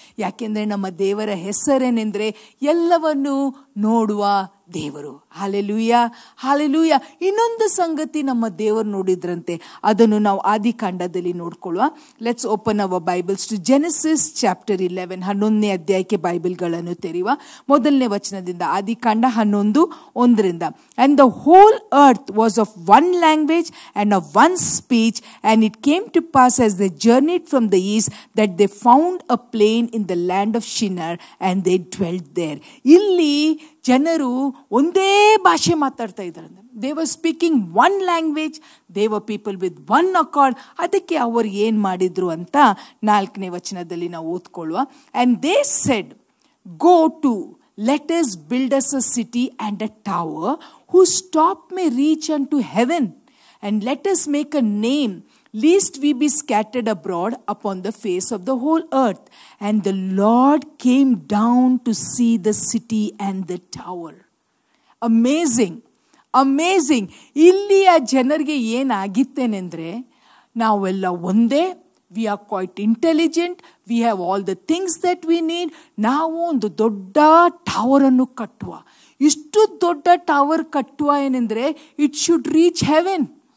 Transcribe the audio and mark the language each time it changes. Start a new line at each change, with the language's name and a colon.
Kannada: ಯಾಕೆಂದರೆ ನಮ್ಮ ದೇವರ ಹೆಸರೇನೆಂದರೆ ಎಲ್ಲವನ್ನು ನೋಡುವ ದೇವರು. Hallelujah, hallelujah. ಇನ್ನೊಂದು ಸಂಗತಿ ನಮ್ಮ ದೇವರು ನೋಡಿದ್ರಂತೆ, ಅದನ್ನು ನಾವು ಆದಿಕಾಂಡದಲ್ಲಿ ನೋಡ್ಕೊಳ್ಳುವ.
English: let's open our Bibles to Genesis chapter 11,
Kannada: 11ನೇ ಅಧ್ಯಾಯಕ್ಕೆ ಬೈಬಲ್ಗಳನ್ನು ತೆರೆಯುವ. ಮೊದಲನೇ ವಚನದಿಂದ, ಆದಿಕಾಂಡ 11:1.
English: And the whole earth was of one language and of one speech, and it came to pass as they journeyed from the east that they found a plain in the land of Shinar, and they dwelt there.
Kannada: ಇಲ್ಲಿ ಜನರು ಒಂದೇ ಭಾಷೆ ಮಾತಾಡ್ತಾ ಇದ್ದಾರೆ.
English: They were speaking one language, they were people with one accord.
Kannada: ಅದಕ್ಕೆ ಅವರು ಏನು ಮಾಡಿದ್ರು ಅಂತ 4ನೇ ವಚನದಲ್ಲಿ ನಾವು ಓದ್ಕೊಳ್ಳುವ.
English: And they said, go to let us build us a city and a tower whose top may reach unto heaven, and let us make a name, lest we be scattered abroad upon the face of the whole earth. And the Lord came down to see the city and the tower. Amazing, amazing.
Kannada: ಇಲ್ಲಿ ಆ ಜನರಿಗೆ ಏನಾಗಿತ್ತೇನೆಂದರೆ, ನಾವೆಲ್ಲ ಒಂದೇ,
English: We are quite intelligent, we have all the things that we need.
Kannada: ನಾವು ಒಂದು ದೊಡ್ಡ ಟವರನ್ನು ಕಟ್ಟುವ. ಇಷ್ಟು ದೊಡ್ಡ ಟವರ್ ಕಟ್ಟುವ ಏನೆಂದರೆ,
English: It should reach heaven.